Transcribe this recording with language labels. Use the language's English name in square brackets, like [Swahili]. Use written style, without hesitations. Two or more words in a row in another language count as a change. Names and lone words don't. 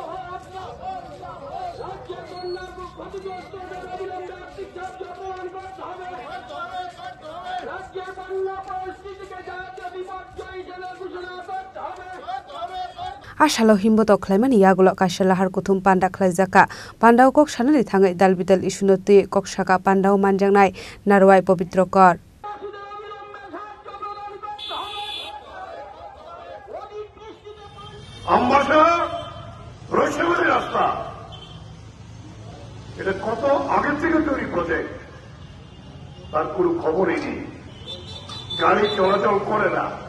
[Kok Borok] Ashalo himboto khlaimani yagulo kaishalahar kuthum panda khlaijaka pandao kok sanani thangai dalbidal isunoti kok saka pandao manjangnai narwai pobitrokor [Bangla] আমবাসা রসেবলী রাস্তা এটা কত আগে থেকে তৈরি প্রজেক্ট তার কোনো খবরই নেই গাড়ি চলাচল করে না